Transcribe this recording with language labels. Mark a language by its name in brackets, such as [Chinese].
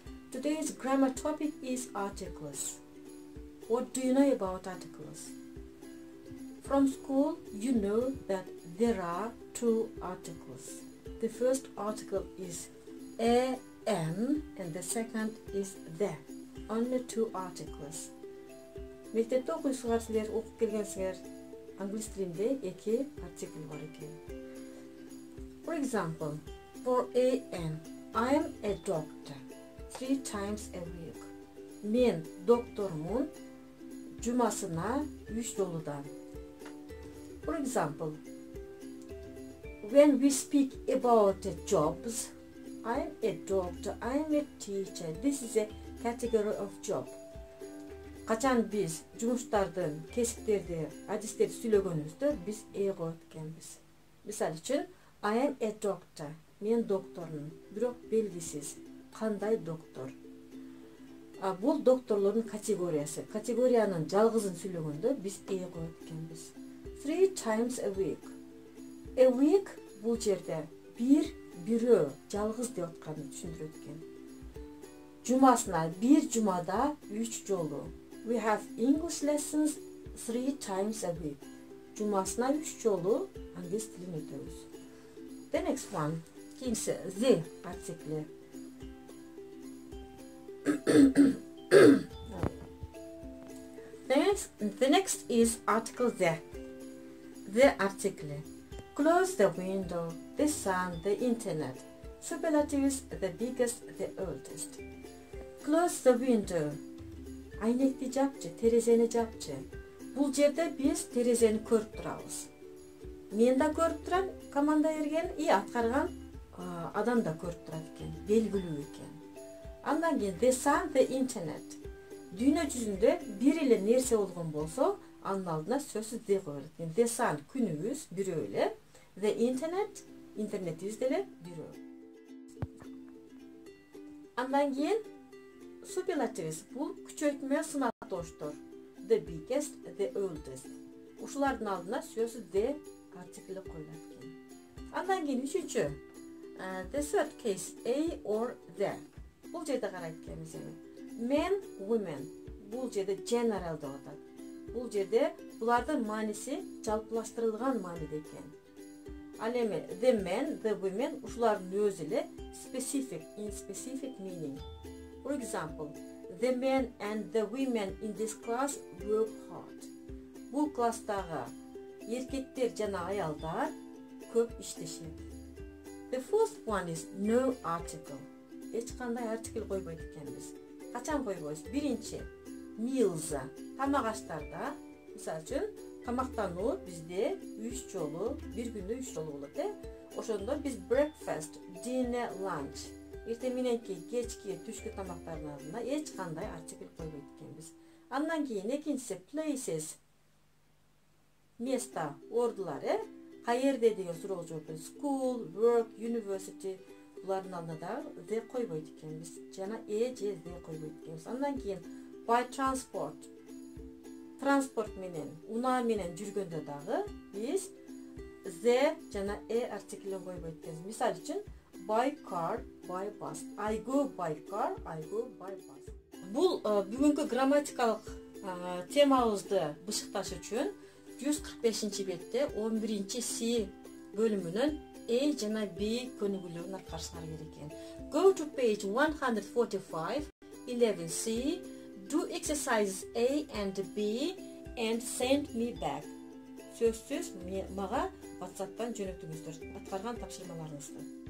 [English] Today's grammar topic is articles. What do you know about articles? From school, you know that there are two articles. The first article is an and the second is the. Only two articles. [Kyrgyz] Мектепте окуйсуңар силер окуп келгенсиңер англис тилинде эки артикль бар экен. [English] For example, for an, I am a doctor 3 times a week. [Kyrgyz] Мен доктормун жумасына 3 жолудан. [English] For example, when we speak about jobs, I am a doctor, I am a teacher. This is a category of job. [Kyrgyz] Качан биз жумуштардын, кесиптерди, адистерди сүйлөгөнүбүздө биз коет экенбиз. Мисалы үчүн, [English] I am a doctor. [Kyrgyz] Мен доктормун, бирок белгисиз. Кандай доктор? Бул докторлордун категориясы. Категориянын жалгызын сүйлөгөндө биз коет экенбиз. [English] 3 times a week. A week [Kyrgyz] бул жерде бирөө жалгыз деп атканды түшүндүрөт экен. Жумасына бир жумада 3 жолу. [English] We have English lessons 3 times a week. [Kyrgyz] Жумасына 3 жолу англис тилин өтөбүз. [English] The next one, [Kyrgyz] кийинчиси the артикль. [English] The next is article the. The article. Close the window, the sun, the internet. Superlatives, the biggest, the oldest. Close the window. [Kyrgyz] Айнекти жапчы, терезени жапчы. Бул жерде биз терезени көрүп турабыз. Мен да көрүп турам, команда берген и аткарган адам да көрүп турат экен, белгилүү экен. Андан кийин [English] the sun, the internet. [Kyrgyz] Дүйнө жүзүндө бир эле нерсе болгон болсо, анын алдына сөзсүз the коёлот экен. [English] The sun [Kyrgyz] күнүбүз бирөө эле, [English] the internet [Kyrgyz] интернетибиз деле бирөө. Андан кийин superlatives бул күчөйтмө сынатоштор. [English] The biggest, the oldest. [Kyrgyz] Ушулардын алдына сөзсүз the артикль коюлат экен. Андан кийин үчүнчү, [English] the third case a or the. [Kyrgyz] Бул жерде карайт экенбиз эми. [English] Men, women. [Kyrgyz] Бул жерде general деп атат. Бул жерде булардын мааниси жалпылаштырылган мааниде экен. Ал эми [English] the men, the women [Kyrgyz] ушулардын өзү эле [English] specific, in specific meaning. For example, the men and the women in this class work hard. [Kyrgyz] Бул класстагы эркектер жана аялдар көп иштешет. [English] The first one is no article. [Kyrgyz] Эч кандай артикль койбойт экенбиз. Качан койбойбуз? Биринчи, meals, тамак аштарда. Мисалы үчүн, тамактануу бизде 3 жолу, бир күндө 3 жолу болот, Ошондо биз [English] breakfast, dinner, lunch. [Kyrgyz] Эртең мененки, кечки, түшкү тамактардын алдына эч кандай артикль койбойт экенбиз. Андан кийин экинчиси places. Место, ордулар, Каерде деген суроо жооп берет. [English] School, work, university. [Kyrgyz] Булардын алдына да the койбойт экенбиз. Жана же the койбойт экенбиз. Андан кийин [English] by transport. [Kyrgyz] Транспорт менен, унаа менен жүргөндө дагы биз the жана артиклин койбойт экенбиз. Мисалы үчүн [English] by car, by bus. I go by car, I go by bus. [Kyrgyz] Бул бүгүнкү грамматикалык темабызды бышыкташ үчүн 145-бетте 11-C бөлүмүнөн A жана B көнүгүүлөрүн аткарышыңар керек экен. [English] Go to page 145, 11C, do exercises A and B and send me back. [Kyrgyz] Сөзсүз мага WhatsApp'tan жөнөтүңүздөр аткарган тапшырмаларыңызды.